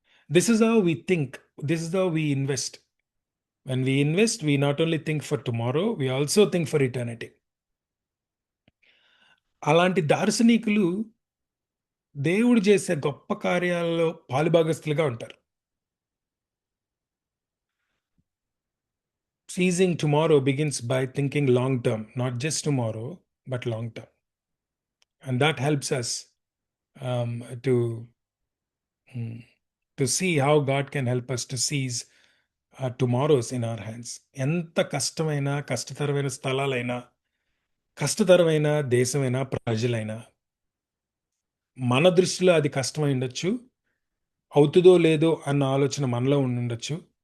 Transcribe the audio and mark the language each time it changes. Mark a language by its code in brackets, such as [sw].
[en] This is how we think, this is how we invest. When we invest, we not only think for tomorrow, we also think for eternity. [te] అలాంటి దార్శనికులు దేవుడు చేసే గొప్ప కార్యాలలో పాలుభాగస్తులుగా ఉంటారు. [en] Seizing tomorrow begins by thinking long term, not just tomorrow, but long term. And that helps us um, to, to see how God can help us to seize tomorrows in our hands. [te] ఎంత కష్టమైన, కష్టతరమైన స్థలాలైనా, కష్టతరమైన దేశమైనా, ప్రజలైనా, మన దృష్టిలో అది కష్టమై ఉండొచ్చు, అవుతుందో లేదో అన్న ఆలోచన మనలో ఉండొచ్చు.